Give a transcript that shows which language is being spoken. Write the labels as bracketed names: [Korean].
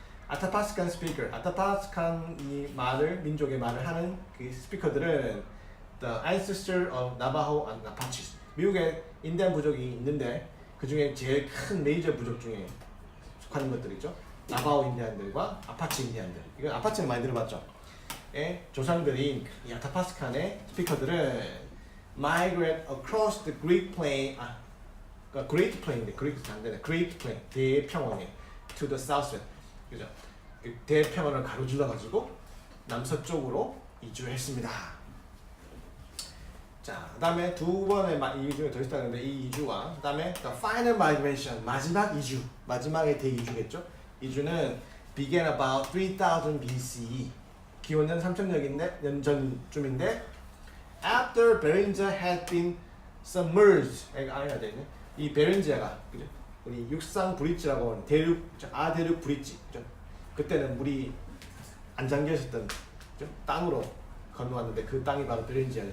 [Korean] 아타파스칸 스피커, 아타파스칸 이 말을 민족의 말을 하는 그 스피커들은 [English] the ancestor of Navajo and Apaches. [Korean] 미국에 인디안 부족이 있는데 그 중에 제일 큰 메이저 부족 중에 속하는 것들이죠. 나바오 인디안들과 아파치 인디안들. 이건 아파치는 많이 들어봤죠. 의 조상들인 이 아타파스칸의 스피커들은 [English] migrate across the Great Plain, [Korean] 그러니까 [English] Great Plain, Great Plain, [Korean] 대평원에 [English] to the southwest, [Korean] 그죠? 대평원을 가로질러 가지고 남서쪽으로 이주했습니다. 자, 그다음에 두 번의 이주가 더 있다는데 이 이주와 그다음에 [English] the final migration [Korean] 마지막 이주, 마지막의 대이주겠죠? 이주는 [English] began about 3000 BCE. [Korean] 기원전 3000년 전쯤인데 [English] after Beringia had been submerged. [Korean] 아니야 되네. 이 베른지아가 그죠? 우리 육상 브릿지라고 하는 아대륙 브릿지. 그죠? 그때는 물이 안 잠겨 있었던 그죠? 땅으로 건너왔는데 그 땅이 바로 베른지아예요.